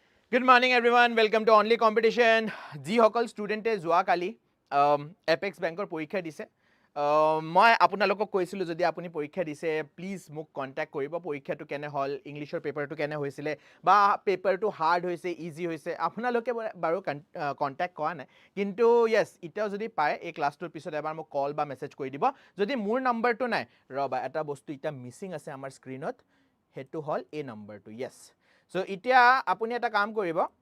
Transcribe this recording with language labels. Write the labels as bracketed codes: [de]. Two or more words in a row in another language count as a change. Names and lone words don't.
[en] Good morning, everyone. Welcome to Only Competition. [as] যি সকল student এ যোৱা কালি Apex Bankৰ পৰীক্ষা দিছে. মই আপোনালোকক কৈছিলো যদি আপুনি পৰীক্ষা দিছে প্লিজ মোক কন্টাক্ট কৰিব পৰীক্ষাটো কেনে হল ইংলিশৰ পেপাৰটো কেনে হৈছিলে বা পেপাৰটো হাৰ্ড হৈছে ইজি হৈছে আপোনালোকে বাৰু কন্টাক্ট কৰা নাই কিন্তু ইয়েস ইটাও যদি পায় এই ক্লাছটোৰ পিছত এবাৰ মোক কল বা মেসেজ কৰি দিব যদি মোৰ নম্বৰটো নাই ৰবা এটা বস্তু ইটা মিসিং আছে আমাৰ স্ক্ৰিনত হেতু হল এই নম্বৰটো [en] yes so [as] ইতিয়া আপুনি এটা কাম কৰিব